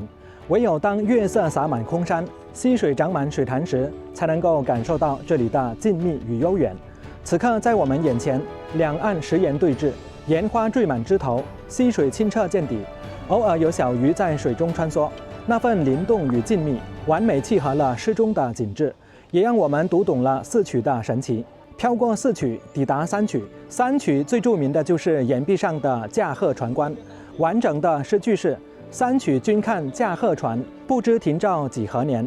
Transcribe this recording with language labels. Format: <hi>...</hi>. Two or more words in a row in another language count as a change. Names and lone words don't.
<zh>唯有當月色灑滿空山，溪水長滿水潭時，才能夠感受到這裡的靜謐與悠遠。此刻在我們眼前，兩岸石岩對峙，岩花墜滿枝頭，溪水清澈見底，偶爾有小魚在水中穿梭，那份靈動與靜謐，完美契合了詩中的景致，也讓我們讀懂了4曲的神奇。飄過4曲，抵達3曲。3曲最著名的就是岩壁上的駕鶴船觀。完整的詩句是：3曲君看駕鶴船，不知停照幾何年。</zh>